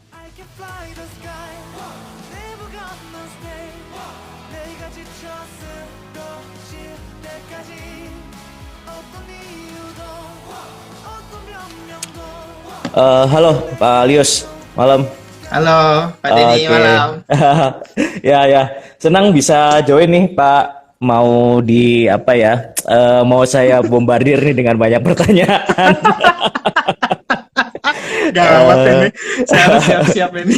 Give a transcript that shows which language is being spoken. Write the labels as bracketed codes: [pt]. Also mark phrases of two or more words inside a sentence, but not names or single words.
[en] can fly the sky never gonna stay [ko] 내가 지쳐 쓰러질 때까지 어떤 이유도 어떤 변명도 [id] Halo Pak Lius, malam. Halo, Pak Denny, Oke. malam. Ya, ya. Senang bisa join nih, Pak. Mau di apa ya? Mau saya bombardir nih dengan banyak pertanyaan. Gawat ini, saya harus siap-siap ini.